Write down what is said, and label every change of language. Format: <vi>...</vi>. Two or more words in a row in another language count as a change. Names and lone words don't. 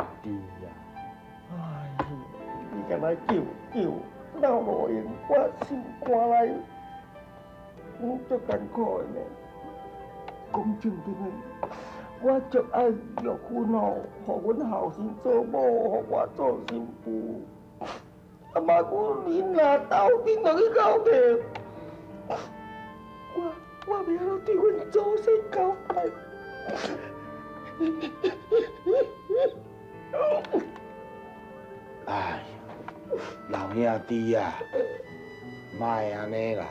<nan>呀！哎，你敢来救，闹无用，我心肝内，足艰苦的呢。讲正经的，我足爱玉芬哦，互阮后生做某，互我做新妇。啊妈，阮若斗阵落去交替，我要安怎对阮祖先交代？哎呀，老兄弟啊，莫安尼啦！</nan>